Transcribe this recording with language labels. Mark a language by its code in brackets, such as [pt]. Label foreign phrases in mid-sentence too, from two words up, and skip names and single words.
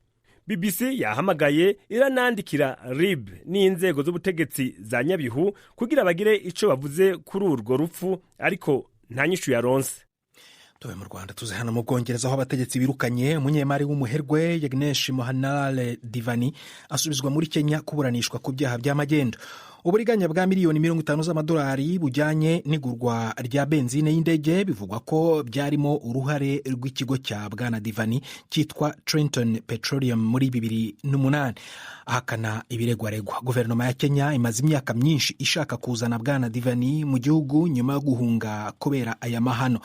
[rn] BBC yahamagaye iranandikira RIB n'inzego z'ubutegetsi za Nyabihu kugira bagire ico bavuze kuri urwo rupfu, ariko nta nyishu yaronse. [rw] Tuve mu Rwanda tuze hano mu Bwongereza aho abategetsi birukanye umunyemari w'umuherwe Yagnesh Mohanlal Divani asubizwa muri Kenya kuburanishwa ku byaha by'amagendo. uburiganya bwa miliyoni 50 z'amadolari bujyanye n'igurwa rya benzine y'indege bivugwa ko byarimo uruhare rw'ikigo cya Bwana Divani cyitwa Trenton Petroleum muri 2008. Ahakana ibiregwaregwa. Guverinoma ya Kenya imaze imyaka myinshi ishaka kuzana Bwana Divani mu gihugu nyuma yo guhunga kubera aya mahano.